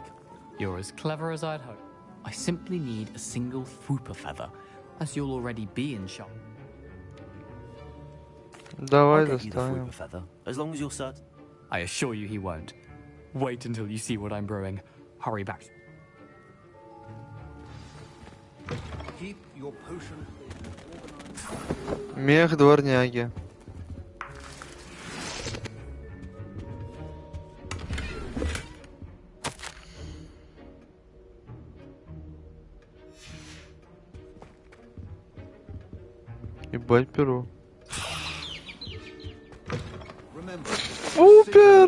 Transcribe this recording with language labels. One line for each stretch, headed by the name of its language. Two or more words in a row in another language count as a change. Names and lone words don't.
English: You're as clever as I'd hope. I simply need a single Fooper feather, as you'll already be in shop.
Russian: Давай
English: I'll get you the
Russian: достанем.
English: Fooper feather, as long as you're certain. I assure you he won't. Wait until you see what I'm brewing. Hurry back. Keep your potion...
Russian: Мех дворняги. Ебать перо. Супер!